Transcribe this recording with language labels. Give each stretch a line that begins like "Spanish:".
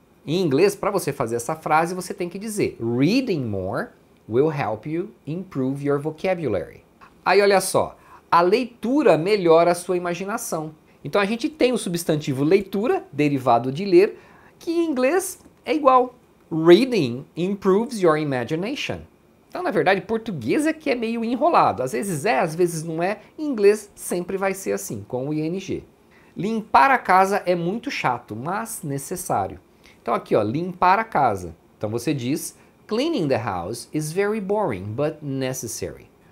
Portuguese: Em inglês, para você fazer essa frase, você tem que dizer
English: reading more will help you improve your vocabulary.
Portuguese: Aí olha só, a leitura melhora a sua imaginação. Então a gente tem o substantivo leitura, derivado de ler, que em inglês é igual.
English: Reading improves your imagination.
Portuguese: Então, na verdade, português é que é meio enrolado. Às vezes é, às vezes não é. Em inglês sempre vai ser assim, com o ing. Limpar a casa é muito chato, mas necessário. Então aqui, ó, limpar a casa. Então você diz,
English: cleaning the house is very boring, but necessary.